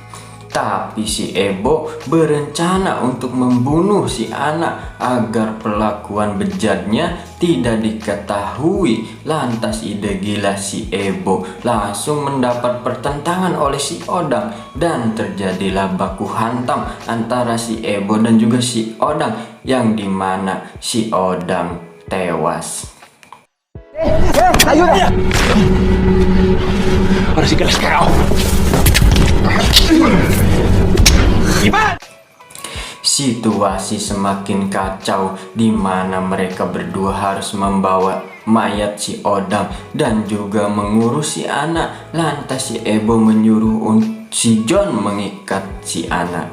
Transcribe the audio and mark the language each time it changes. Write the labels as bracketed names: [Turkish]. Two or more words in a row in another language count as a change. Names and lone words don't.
[Indonesian] Tapi si Ebo berencana untuk membunuh si Anna agar perlakuan bejatnya tidak diketahui. Lantas ide gila si Ebo langsung mendapat pertentangan oleh si Odang, dan terjadilah baku hantam antara si Ebo dan juga si Odang, yang dimana si Odang tewas. [Spanish] ¡Ayuda! Ahora sí que las cagado. [Indonesian] Situasi semakin kacau di mana mereka berdua harus membawa mayat si Odang dan juga mengurus si Anna. Lantas si Ebo menyuruh si John mengikat si Anna.